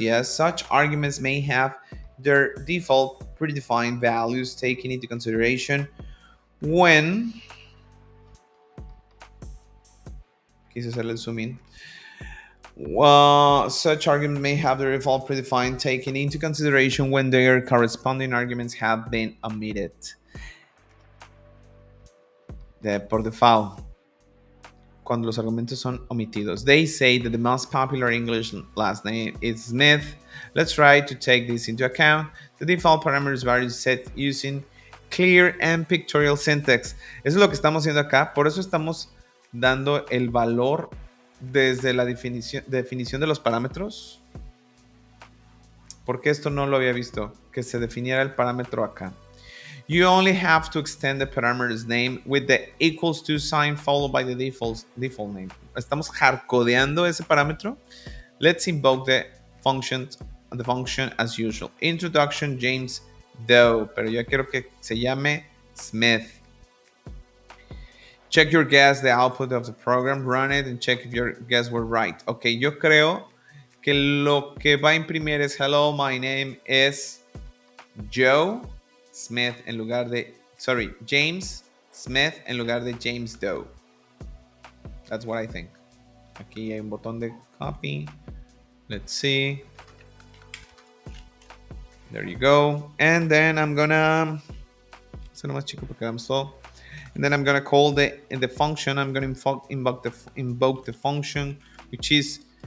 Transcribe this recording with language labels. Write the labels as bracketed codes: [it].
[en] Yes, such arguments may have their default predefined values taken into consideration when [es] quise hacerle el zoom in. [en] Such arguments may have their default predefined taken into consideration when their corresponding arguments have been omitted. [es] Por default, cuando los argumentos son omitidos. [en] They say that the most popular English last name is Smith. Let's try to take this into account. The default parameters vary set using clear and pictorial syntax. [es] Eso es lo que estamos haciendo acá. Por eso estamos dando el valor desde la definición de los parámetros. Porque esto no lo había visto. Que se definiera el parámetro acá. [en] You only have to extend the parameter's name with the equals to sign followed by the default name. [es] Estamos hardcodeando ese parámetro. [en] Let's invoke the function as usual. [es] Introduction James Doe, pero yo quiero que se llame Smith. [en] Check your guess, the output of the program, run it and check if your guess were right. [es] Ok, yo creo que lo que va a imprimir es [en] hello, my name is Joe Smith [es] en lugar de, James Smith en lugar de James Doe. [en] That's what I think. [es] Aquí hay un botón de copy. [en] Let's see. There you go. And then I'm gonna, [es] hacerlo más chico porque vamos todo. [en] And then I'm gonna call the function. I'm gonna invoke the function, which is